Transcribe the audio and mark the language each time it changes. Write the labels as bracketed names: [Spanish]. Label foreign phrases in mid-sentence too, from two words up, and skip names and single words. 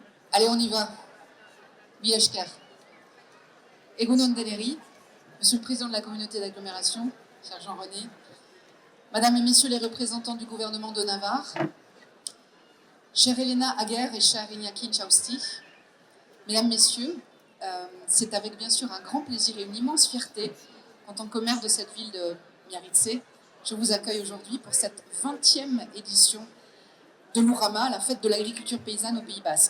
[French] Allez, on y va. [Basque] Bieshker. Egunon Deneri, [French] Monsieur le Président de la communauté d'agglomération, cher Jean-René, Madame et Messieurs les représentants du gouvernement de Navarre, chère Elena Aguerre et cher Iñaki Chausti, Mesdames, Messieurs, c'est avec bien sûr un grand plaisir et une immense fierté, en tant que maire de cette ville de Biarritz, je vous accueille aujourd'hui pour cette 20e édition de l'Ourama, la fête de l'agriculture paysanne au Pays Basque.